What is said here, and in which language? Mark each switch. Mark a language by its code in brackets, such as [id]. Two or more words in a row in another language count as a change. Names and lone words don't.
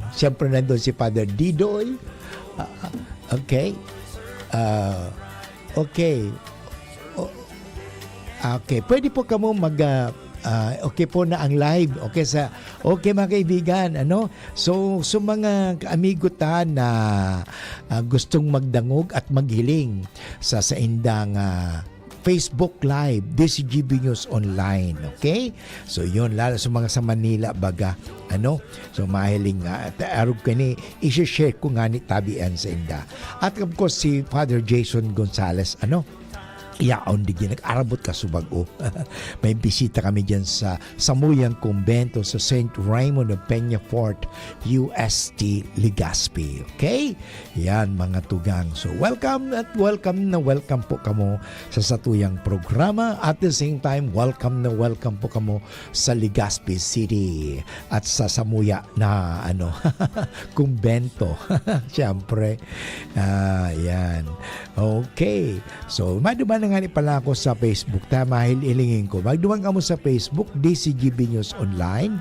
[tl] Siyempre nandun si Father Didoy. Okay. Okay. Okay. [bik] Pwede po kamo okay po na ang live. [tl] Okay mga kaibigan, ano? [bik] So mga amigo ta na gustong magdangog at maghiling sa indang Facebook Live, DCGB News Online, okay? So yun, lalo sa mga sa Manila baga, ano? So mahiling arog ka ni, i-share ko nga ni tabian sa inda. At [en] of course, [bik] si Father Jason Gonzales, ano? Iaon digyan, nag-arabot ka subago. May bisita kami dyan sa Samuyang Kumbento sa St. Raymond of Peñafort, UST, Legazpi. Okay? Yan mga tugang. So welcome po kamo sa satuyang programa. [en] At the same time, [bik] welcome po kamo sa Legazpi City at sa Samuya na kumbento. Siyempre. Yan. Okay. So, maduman nga ni pala ako sa Facebook. Tamahil ilingin ko. Magduman ka mo sa Facebook, DCGB News Online.